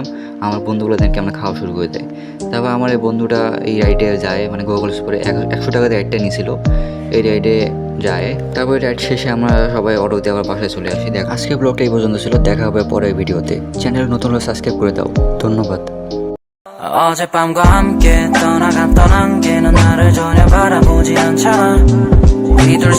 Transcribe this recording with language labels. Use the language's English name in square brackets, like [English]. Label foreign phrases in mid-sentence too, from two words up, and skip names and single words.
[Bangla] আমার বন্ধুগুলো দেখে আমরা খাওয়া শুরু করে দেয়। তারপর আমার এই বন্ধুটা এই রাইডে যায়, মানে গুগল স্পোরে 100 টাকা দিয়ে রাইডটা নিয়েছিল, এই রাইডে যায়। তারপর রাইড শেষে আমরা সবাই অটোতে আবার বাসায় চলে আসি। দেখ আজকে ব্লগটা এই পর্যন্ত ছিল, দেখা হবে পরের ভিডিওতে। চ্যানেল নতুন হলে সাবস্ক্রাইব করে দাও। ধন্যবাদ। [Korean] 어젯밤과 함께 떠난 게는 나를 전혀 바라보지 않잖아. 우리 둘